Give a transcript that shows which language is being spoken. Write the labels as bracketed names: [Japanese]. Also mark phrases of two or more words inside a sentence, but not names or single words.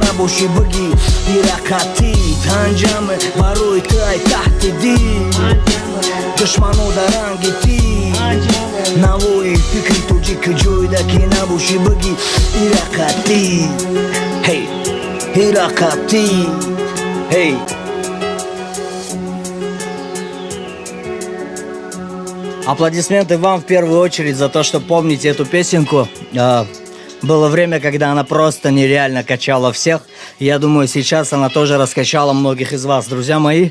[Tajik] набошӣ бигӣ ирақатит анҷаме барои ту ай таҳти дил душмано дар ранги тир навои фикри тоҷик ҷоеда ки набошӣ бигӣ ирақатит ҳей ирақатит ҳей [Russian] Аплодисменты вам в первую очередь за то, что помните эту песенку. Было время, когда она просто нереально качала всех. Я думаю, сейчас она тоже раскачала многих из вас, друзья мои.